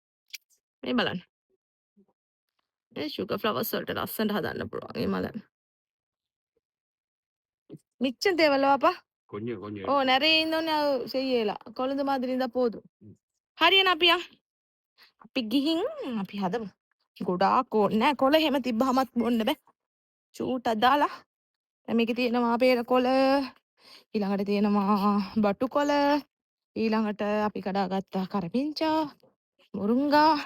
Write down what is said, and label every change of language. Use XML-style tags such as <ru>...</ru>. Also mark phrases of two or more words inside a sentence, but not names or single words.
<si>මේ බලන්න ඒ</si> <en>sugar flowers</en> <si>වලට ලස්සනට හදන්න පුළුවන් මේ මල மிச்சம்</si> <ta>தேவையில்லவாப்பா ஓ நிறைய இருந்தோன்னே செய்யல கொழுந்து மாதிரி இருந்தா போதும்</ta> <si>හරියන අපියා අපි ගිහින් අපි හදමු ගොඩාක් ඕනේ නෑ කොළ එහෙම තිබ්බහමත් බොන්න බෑ චූටක් දාලා දැන් මේකේ තියෙනවා පේර කොළ ඊළඟට තියෙනවා බටු කොළ ඊළඟට අපි කඩාගත්ත කරපිංචා මුරුංගා</si>